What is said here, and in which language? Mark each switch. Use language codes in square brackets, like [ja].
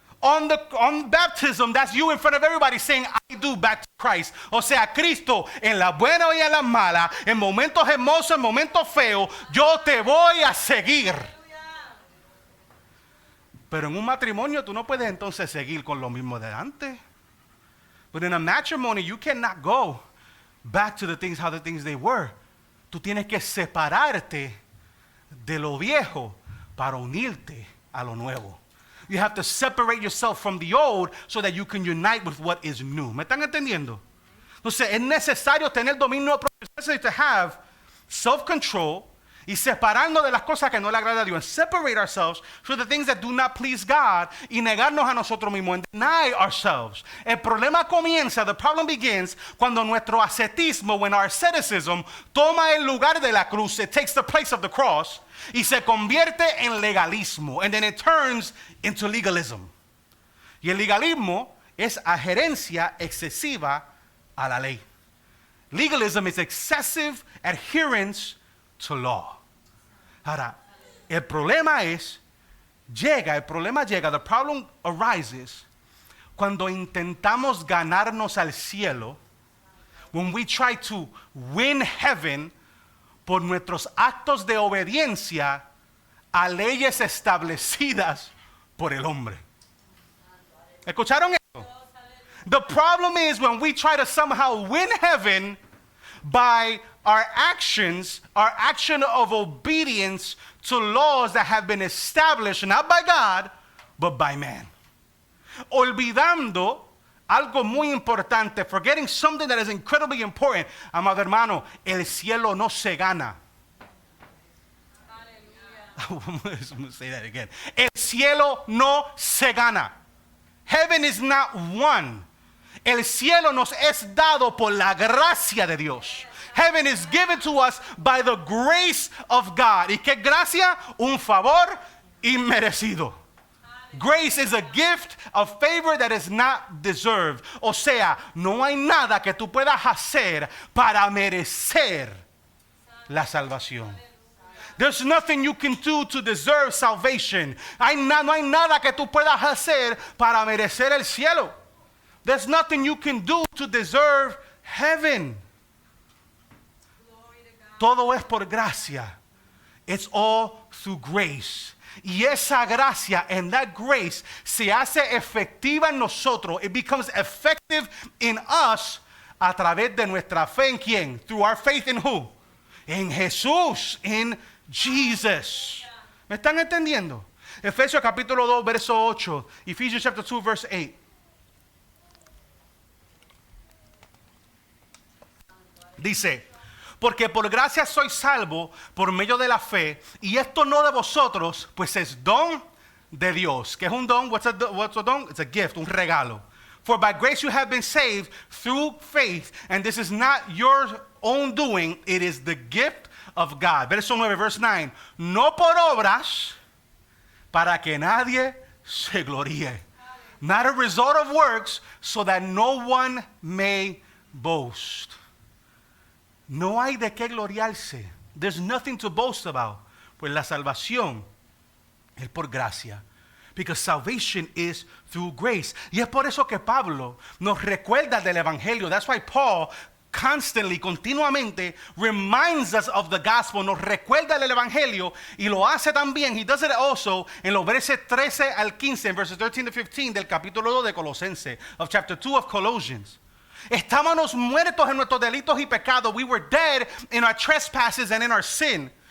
[en] On baptism, that's you in front of everybody saying, I do back to Christ. [es] O sea, Cristo, en las buenas y en las malas, en momentos hermosos, en momentos feos, yo te voy a seguir. Pero en un matrimonio tú no puedes entonces seguir con lo mismo de antes. [en] But in a matrimony, you cannot go back to the things, how the things they were. [es] Tú tienes que separarte de lo viejo para unirte a lo nuevo. [en] You have to separate yourself from the old so that you can unite with what is new. [es] ¿Me están entendiendo? Entonces, es necesario tener dominio propio. [en] It's necessary to have self-control [es] y separarnos de las cosas que no le agradan a Dios. [en] And separate ourselves from the things that do not please God [es] y negarnos a nosotros mismos. [en] And deny ourselves. [es] El problema comienza, [en] the problem begins, [es] cuando nuestro ascetismo, [en] when our asceticism, [es] toma el lugar de la cruz, [en] it takes the place of the cross, [es] y se convierte en legalismo. [en] And then it turns into legalism. [es] Y el legalismo es adherencia excesiva a la ley. [en] Legalism is excessive adherence to law. [es] Ahora, el problema llega, [en] the problem arises [es] cuando intentamos ganarnos al cielo, [en] when we try to win heaven [es] por nuestros actos de obediencia a leyes establecidas por el hombre. ¿Escucharon eso? [en] The problem is when we try to somehow win heaven by our actions, our action of obedience to laws that have been established not by God, but by man. [es] Olvidando algo muy importante, [en] forgetting something that is incredibly important. [es] Amado hermano, el cielo no se gana. [en] I'm going to say that again. [es] El cielo no se gana. [en] Heaven is not won. [es] El cielo nos es dado por la gracia de Dios. [en] Heaven is given to us by the grace of God. [es] ¿Y qué gracia? Un favor inmerecido. [en] Grace is a gift of favor that is not deserved. [es] O sea, no hay nada que tú puedas hacer para merecer la salvación. [en] There's nothing you can do to deserve salvation. [es] No hay nada que tú puedas hacer para merecer el cielo. [en] There's nothing you can do to deserve heaven. [es] Todo es por gracia. [en] It's all through grace. [es] Y esa gracia [en] and that grace [es] se hace efectiva en nosotros. [en] It becomes effective in us [es] a través de nuestra fe en quién? [en] Through our faith in who? [es] En Jesús, [en] in Jesus. [es] ¿Me están entendiendo? Efesios capítulo 2, verso 8. [en] Ephesians chapter 2, verse 8. [es] Dice, porque por gracia soy salvo por medio de la fe, y esto no de vosotros, pues es don de Dios. ¿Qué es un don? [en] What's a don? It's a gift, [es] un regalo. [en] For by grace you have been saved through faith, and this is not your own doing, it is the gift of God. [es] Verso 9, [en] verse 9. [es] No por obras, para que nadie se gloríe. [en] Not a result of works, so that no one may boast. [es] No hay de qué gloriarse. [en] There's nothing to boast about. [es] Pues la salvación es por gracia. [en] Because salvation is through grace. [es] Y es por eso que Pablo nos recuerda del Evangelio. [en] That's why Paul constantly, [es] continuamente, [en] reminds us of the gospel. [es] Nos recuerda del Evangelio y lo hace también. [en] He does it also [es] en los versos 13 al 15, en [en] verses 13 to 15 [es] del capítulo 2 de Colosenses, [en] of chapter 2 of Colossians. [es] Estábamos muertos en nuestros delitos y pecados. [en] We were dead in our trespasses and in our sin.